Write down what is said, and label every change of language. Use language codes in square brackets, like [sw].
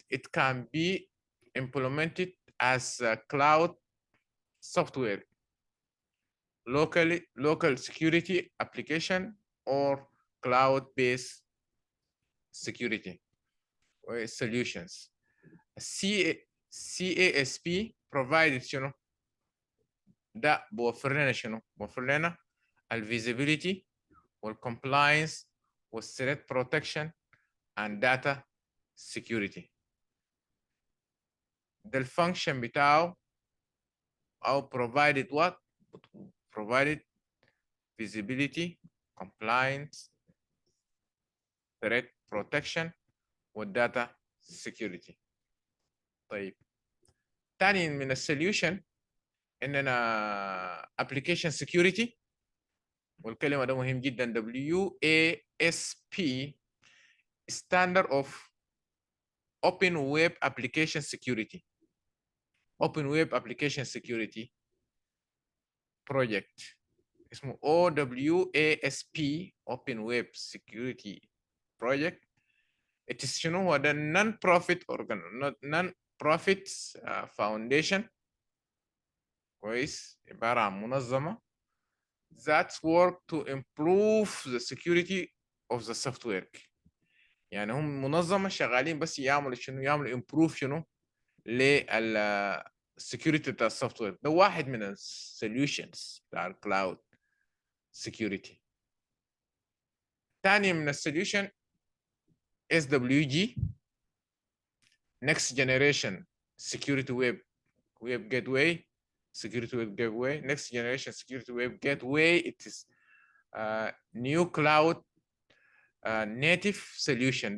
[en] It can be implemented as a cloud software, local security application, or cloud-based security solutions. [ar] CASP provided شنو؟ ده بوفر لنا شنو؟ بوفر لنا الفيزيبيليتي والcompliance والthreat [en] protection and data security. [ar] ده الفانكشن بتاعه أو [en] provided what؟ provided visibility, compliance, threat protection والdata security. [ar] طيب تاني من السوليوشن إننا application security والكلمة ده مهم جدا WASP standard of Open Web Application Security. [en] Open Web Application Security Project اسمه OWASP Open Web Security Project it is [ar] شنو هو ده [en] non-profit non-profit foundation [ar] كويس عبارة عن منظمة [en] that work to improve the security of the software. [ar] يعني هم منظمة شغالين بس يعملوا شنو يعملوا improve شنو لل security بتاع السوفت وير. ده واحد من السوليوشنز بتاع الكلاود security. تاني من السوليوشن [en] SWG next generation security web gateway security web gateway next generation security web gateway. It is new cloud native solution.